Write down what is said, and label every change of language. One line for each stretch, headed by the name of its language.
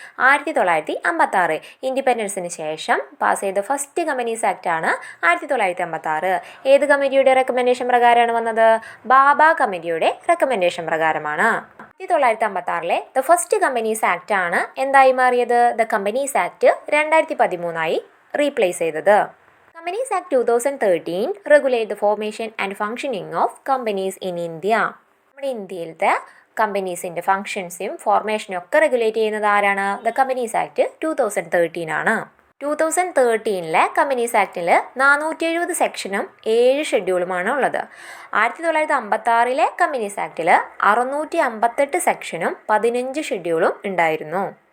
Malayalam: 1956. ഇൻഡിപെൻഡൻസിന് ശേഷം പാസ് ചെയ്ത first companies act ആണ് 1956. ഏത് കമ്മിറ്റിയുടെ റെക്കമെൻഡേഷൻ പ്രകാരമാണ് വന്നത്? ബാബ കമ്മിറ്റിയുടെ റെക്കമെൻഡേഷൻ പ്രകാരമാണ്. 1956 ദ ഫസ്റ്റ് കമ്പനീസ് ആക്ട് ആണ് എന്തായി മാറിയത്? ദ കമ്പനീസ് ആക്ട് 2013 റീപ്ലേസ് ചെയ്തത്.
English: Companies Act 2013 regulate the formation and functioning of companies in India.
Malayalam: നമ്മുടെ ഇന്ത്യയിലത്തെ കമ്പനീസിൻ്റെ ഫങ്ഷൻസും ഫോർമേഷനും ഒക്കെ റെഗുലേറ്റ് ചെയ്യുന്നത് ആരാണ്? ദ കമ്പനീസ് ആക്ട് 2013 ആണ്. 2013 കമ്പനീസ് ആക്ടിൽ 470 സെക്ഷനും 7 ഷെഡ്യൂളുമാണ് ഉള്ളത്. 1956 കമ്പനീസ് ആക്ടിൽ 658 സെക്ഷനും 15 ഷെഡ്യൂളും ഉണ്ടായിരുന്നു.